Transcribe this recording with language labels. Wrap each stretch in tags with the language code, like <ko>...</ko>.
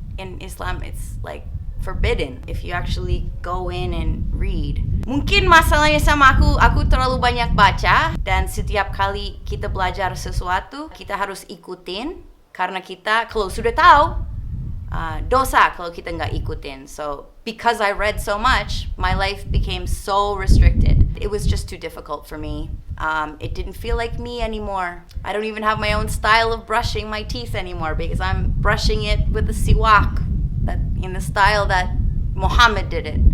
<en>In Islam, it's like forbidden if you actually go in and read.</en> <id>Mungkin masalahnya sama aku terlalu banyak baca, dan setiap kali kita belajar sesuatu, kita harus ikutin, karena kita kalau sudah tahu, dosa kalau kita nggak ikutin.</id> <en>So because I read so much, my life became so restricted. It was just too difficult for me. It didn't feel like me anymore. I don't even have my own style of brushing my teeth anymore, because I'm brushing it with the siwak, that in the style that Muhammad did it.</en>